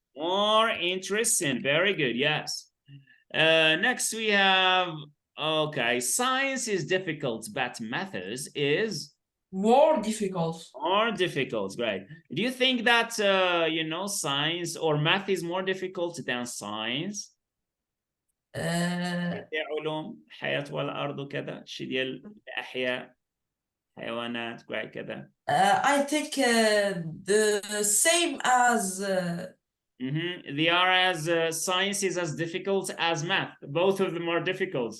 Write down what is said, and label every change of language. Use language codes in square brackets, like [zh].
[en] More interesting. Very good. Yes. Next we have, okay, science is difficult, but methods is more difficult. More difficult, great. Do you think that, you know, science or math is more difficult than science? [ar] علوم حياة والأرض وكذا شيء ديال الأحياء حيوانات كذا. [en] I think the same as They are as science is as difficult as math. Both of them are difficult.